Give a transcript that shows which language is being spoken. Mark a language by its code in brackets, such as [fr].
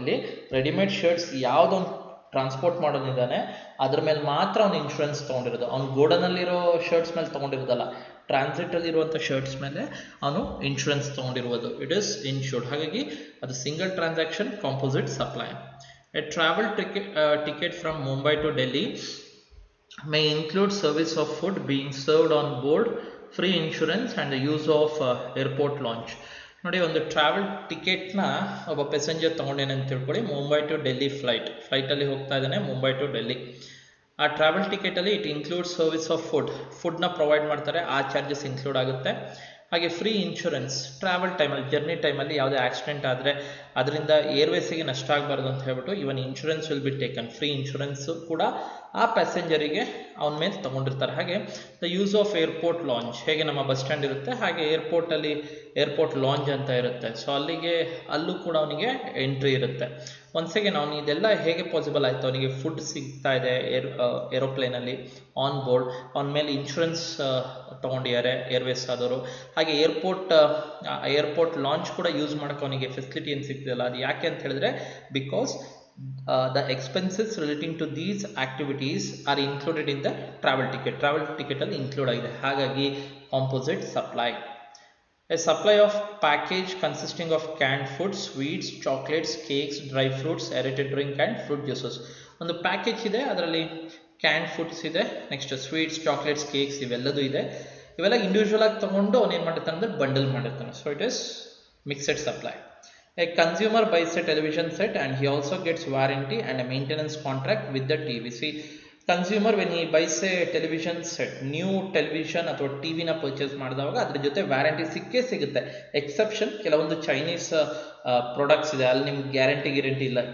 [kn] ಇಲ್ಲಿ readymade shirts ಯಾವುದೊಂದು transport ಮಾಡೋನಿದ್ದಾನೆ ಅದ್ರ ಮೇಲೆ ಮಾತ್ರ ಅವ್ನು ಇನ್ಶೂರೆನ್ಸ್ ತೊಗೊಂಡಿರೋದು. ಅವ್ನು ಗೋಡನಲ್ಲಿರೋ ಶರ್ಟ್ಸ್ ಮೇಲೆ ತೊಗೊಂಡಿರೋದಲ್ಲ, ಟ್ರಾನ್ಸಿಟಲ್ಲಿರುವಂಥ ಶರ್ಟ್ಸ್ ಮೇಲೆ ಅವನು ಇನ್ಶೂರೆನ್ಸ್ ತೊಗೊಂಡಿರುವುದು. [en] It is insured. [kn] ಹಾಗಾಗಿ ಅದು single transaction, composite supply. [en] A travel ticket from Mumbai to Delhi may include service of food being served on board, free insurance and the use of airport lounge. [kn] ನೋಡಿ, ಒಂದು travel ಟಿಕೆಟ್ನ ಒಬ್ಬ passenger ತೊಗೊಂಡೇನೆ ಅಂತ ತಿಳ್ಕೊಳ್ಳಿ. Mumbai to Delhi ಫ್ಲೈಟಲ್ಲಿ ಹೋಗ್ತಾ ಇದ್ದಾನೆ, Mumbai to Delhi. ಆ travel ಟಿಕೆಟಲ್ಲಿ [en] it include service of [kn] ಫುಡ್ನ ಪ್ರೊವೈಡ್ ಮಾಡ್ತಾರೆ, ಆ ಚಾರ್ಜಸ್ ಇನ್ಕ್ಲೂಡ್ ಆಗುತ್ತೆ. ಹಾಗೆ ಫ್ರೀ ಇನ್ಶೂರೆನ್ಸ್, ಟ್ರಾವೆಲ್ ಟೈಮಲ್ಲಿ ಜರ್ನಿ ಟೈಮಲ್ಲಿ ಯಾವುದೇ ಆಕ್ಸಿಡೆಂಟ್ ಆದರೆ ಅದರಿಂದ ಏರ್ವೇಸಿಗೆ ನಷ್ಟ ಆಗಬಾರ್ದು ಅಂತ ಹೇಳ್ಬಿಟ್ಟು ಇವನ್ [en] Insurance will be taken. [kn] Free insurance ಕೂಡ ಆ ಪ್ಯಾಸೆಂಜರಿಗೆ ಅವನ ಮೇಲೆ ತೊಗೊಂಡಿರ್ತಾರೆ. ಹಾಗೆ [en] the use of airport lounge, [kn] ಹೇಗೆ ನಮ್ಮ ಬಸ್ ಸ್ಟ್ಯಾಂಡ್ ಇರುತ್ತೆ ಹಾಗೆ ಏರ್ಪೋರ್ಟಲ್ಲಿ ಏರ್ಪೋರ್ಟ್ ಲಾಂಜ್ ಅಂತ ಇರುತ್ತೆ. ಸೊ ಅಲ್ಲೂ ಕೂಡ ಅವನಿಗೆ ಎಂಟ್ರಿ ಇರುತ್ತೆ. [en] once again [kn] ಅವನು ಇದೆಲ್ಲ ಹೇಗೆ ಪಾಸಿಬಲ್ ಆಯಿತು, ಅವನಿಗೆ ಫುಡ್ ಸಿಗ್ತಾ ಇದೆ ಏರೋಪ್ಲೇನಲ್ಲಿ [en] on board, [kn] ಅವನ ಮೇಲೆ ಇನ್ಶೂರೆನ್ಸ್ ತೊಗೊಂಡಿದ್ದಾರೆ ಏರ್ವೇಸ್ ಆದವರು. ಹಾಗೆ ಏರ್ಪೋರ್ಟ್ ಲಾಂಚ್ ಕೂಡ ಯೂಸ್ ಮಾಡೋಕೆ ಅವನಿಗೆ ಫೆಸಿಲಿಟಿ ಏನು ಸಿಗ್ತಿದೆಯಲ್ಲ, ಅದು ಯಾಕೆ ಅಂತ ಹೇಳಿದ್ರೆ because [en] the expenses relating to these activities are included in the travel ticket [kn] ಅಲ್ಲಿ ಇನ್ಕ್ಲೂಡ್ ಆಗಿದೆ. ಹಾಗಾಗಿ composite supply. [en] A supply of package consisting of canned food, sweets, chocolates, cakes, dry fruits, aerated drink and fruit juices. [kn] ಒಂದು package ಇದೆ, ಅದರಲ್ಲಿ can foods ಇದೆ, next sweets, chocolates, cakes ಇವೆಲ್ಲದೂ ಇದೆ. ಇವೆಲ್ಲ individual ಆಗಿ ತೊಗೊಂಡು ಅವನು ಏನು ಮಾಡಿರ್ತಾನೆ ಅಂದರೆ ಬಂಡಲ್ ಮಾಡಿರ್ತಾನೆ. [en] So it is mixed supply. A consumer buys a television set and he also gets warranty and a maintenance contract with the TV. See, consumer when he buys a television set, new television [kn] ಅಥವಾ ಟಿವಿನ purchase ಮಾಡಿದವಾಗ ಅದ್ರ ಜೊತೆ warranty ಸಿಗುತ್ತೆ. Exception ಕೆಲವೊಂದು Chinese products ಇದೆ, ಅಲ್ಲಿ ನಿಮ್ಗೆ guarantee ಇಲ್ಲ.